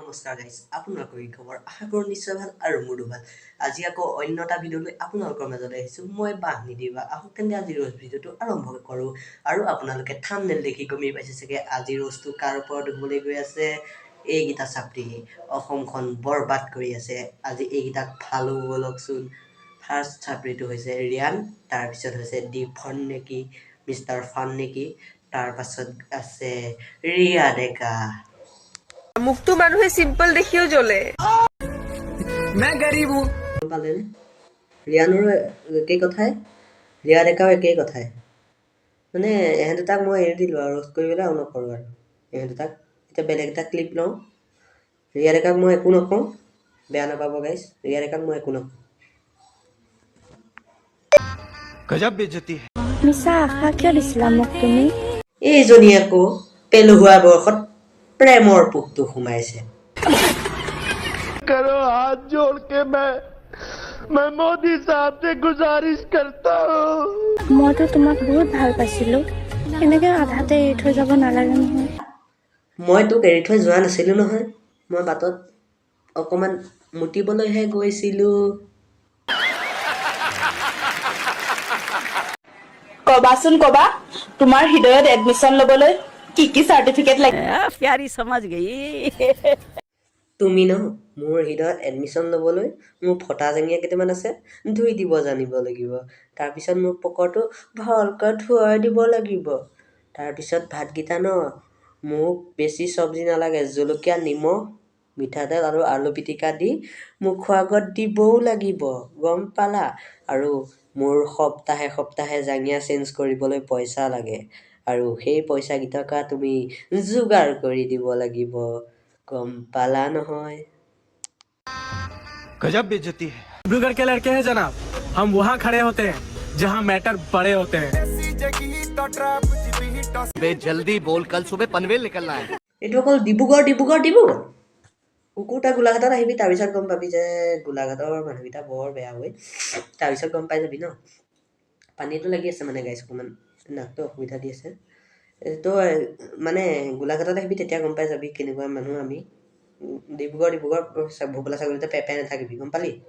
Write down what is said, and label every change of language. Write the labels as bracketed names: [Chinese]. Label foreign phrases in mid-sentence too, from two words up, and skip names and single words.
[Assamese] নমস্কাৰ গাইজ আপোনালোকৰ এই খবৰ আশা কৰোঁ নিশ্চয় ভাল আৰু মোৰো ভাল আজি আকৌ অন্য এটা ভিডিঅ' লৈ আপোনালোকৰ মাজত আহিছোঁ মই বাহ নিদিবা আহক তেন্তে আজি ৰোজ ভিডিঅ'টো আৰম্ভ কৰোঁ আৰু আপোনালোকে থাম্বনেইল দেখি গমেই পাইছে চাগে আজি ৰোজটো কাৰ ওপৰত হ'বলৈ গৈ আছে এইকেইটা ছাত্ৰী অসমখন বৰবাদ কৰি আছে আজি এইকেইটাক ভালো ব'লকচোন ফাৰ্ষ্ট ছাত্ৰীটো হৈছে ৰিয়ান তাৰপিছত হৈছে ডিফন নেকি মিষ্টাৰ ফান নেকি তাৰপাছত আছে ৰিয়া ডেকা মুখটো মানুহে সিম্পল দেখিও জ্বলে [Hindi] मैं गरीब हूँ [Assamese] পালে ৰিয়ানৰ একেই কথাই ৰিয়া ডেকাও একেই কথাই মানে এহেঁতে তাক মই এৰি দিলোঁ আৰু ৰোষ্ট কৰিবলৈ আৰু নকৰোঁ আৰু এহেঁতে তাক এতিয়া বেলেগ এটা ক্লিপ লওঁ ৰিয়া ডেকাক মই একো নকওঁ বেয়া নাপাব গাইছ ৰিয়া ডেকাক মই একো নকওঁ [Hindi] गजब बेइज्जती है [Assamese] মিছা আশা কিয় দিছিলা মোক তুমি এইজনী আকৌ পেলহুৱা বয়সত প্ৰেমৰ পোকটো সোমাইছে [Hindi] करो हाथ जोड़ के मैं मोदी साहब से गुजारिश करता हूँ [Assamese] মইতো তোমাক বহুত ভাল পাইছিলোঁ এনেকৈ আধাতে এৰি থৈ যাব নালাগে নহয় মই তোক এৰি থৈ যোৱা নাছিলোঁ নহয় মই বাটত অকণমান মুতিবলৈহে গৈছিলোঁ কবাচোন কবা তোমাৰ হৃদয়ত এডমিশ্যন ল'বলৈ কি কি চাৰ্টিফিকেট লাগে [Hindi] प्यारी समझ गई [Assamese] তুমি ন মোৰ হৃদয়ত এডমিশ্যন ল'বলৈ মোৰ ফটা জেঙীয়া কেইটামান আছে ধুই দিব জানিব লাগিব তাৰপিছত মোৰ পকৰটো ভালকৈ ধুৱাই দিব লাগিব তাৰপিছত ভাতকেইটা ন মোক বেছি চব্জি নালাগে জলকীয়া নিমখ মিঠাতেল আৰু আলু পিটিকা দি মুখৰ আগত দিবও লাগিব গম পালা আৰু মোৰ সপ্তাহে সপ্তাহে জাঙিয়া চেঞ্জ কৰিবলৈ পইচা লাগে আৰু সেই পইচাকেইটকা তুমি যোগাৰ কৰি দিব লাগিব গম পালা নহয় [Hindi] गजब बेइज्जती है डिब्रूगढ़ के लड़के हैं जनाब हम वहाँ खड़े होते हैं जहाँ मैटर बड़े होते हैं बे जल्दी बोल कल सुबह पनवेल निकलना है [Assamese] এইটো অকল ডিব্ৰুগড় কুকুৰটা গোলাঘাটত আহিবি তাৰপিছত গম পাবি যে গোলাঘাটৰ মানুহকেইটা বৰ বেয়া হৈ তাৰপিছত গম পাই যাবি ন পানীটো লাগি আছে মানে গাইছ অকণমান নাকটো অসুবিধা দি আছে তো মানে গোলাঘাটত আহিবি তেতিয়া গম পাই যাবি কেনেকুৱা মানুহ আমি ডিব্ৰুগড় ভোপলা ছাগলীতে পেপে নাথাকিবি গম পালি